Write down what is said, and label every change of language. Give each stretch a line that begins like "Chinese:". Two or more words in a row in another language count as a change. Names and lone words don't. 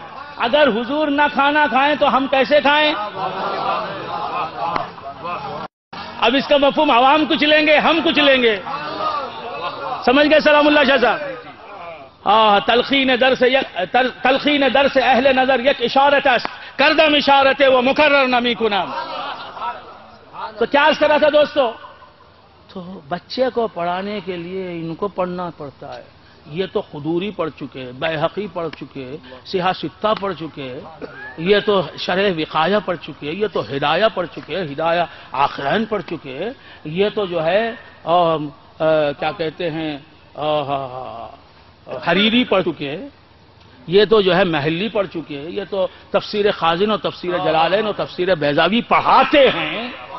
Urdu: اگر حضور نہ کھانا کھائیں تو ہم کیسے کھائیں؟ اب اس کا مفہوم عوام کچھ لیں گے، ہم کچھ لیں گے، سمجھ گئے سلام اللہ شاہ صاحب؟
Persian: تلخین در سے اہل نظر یک اشارت است، کردم اشارت وہ مکرر نمی کنم۔
Urdu: تو کیا عرض کر رہا تھا دوستو؟ تو بچے کو پڑھانے کے لیے ان کو پڑھنا پڑتا ہے۔ یہ تو قدوری پڑھ چکے، بیہقی پڑھ چکے، سیاہ ستہ پڑھ چکے، یہ تو شرح وقایہ پڑھ چکے، یہ تو ہدایہ پڑھ چکے، ہدایہ آخرین پڑھ چکے، یہ تو جو ہے کیا کہتے ہیں حریری پڑھ چکے، یہ تو جو ہے محلی پڑھ چکے، یہ تو تفسیر خازن اور تفسیر جلالین اور تفسیر بیضاوی پڑھاتے ہیں۔